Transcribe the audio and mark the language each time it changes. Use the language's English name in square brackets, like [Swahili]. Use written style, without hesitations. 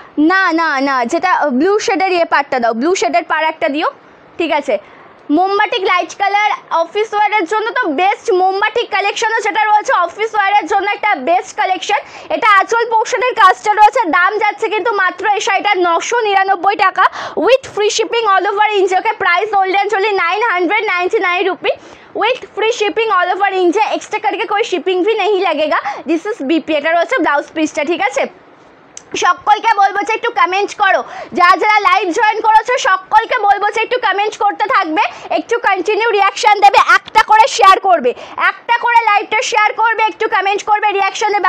[Bangla] না না না, যেটা ব্লু শেডের পার্টটা দাও, ব্লু শেডের পার একটা দিও, ঠিক আছে? মোমবাটিক লাইট কালার অফিস ওয়ারের জন্য তো বেস্ট, মোমবাটিক কালেকশনও যেটা রয়েছে অফিস ওয়ারের জন্য একটা বেস্ট কালেকশন। এটা আঁচল পোর্শনের কাজটা রয়েছে, দাম যাচ্ছে কিন্তু মাত্র এই শাড়িটার 999 টাকা with free shipping all over India. [Hindi] Okay, price only 999 rupee with free shipping all over India, extra करके कोई शिपिंग भी नहीं लगेगा। [English] this is BP, [Bangla] এটা রয়েছে ব্লাউজ পিসটা, ঠিক আছে? সকলকে বলবো যে একটু কমেন্ট করো, যারা যারা লাইভ জয়েন করেছো সকলকে বলবো যে একটু কমেন্ট করতে থাকবে, একটু কন্টিনিউ রিয়াকশন দেবে, একটা করে শেয়ার করবে, একটা করে লাইভটা শেয়ার করবে, একটু কমেন্ট করবে, রিয়াকশন দেবে।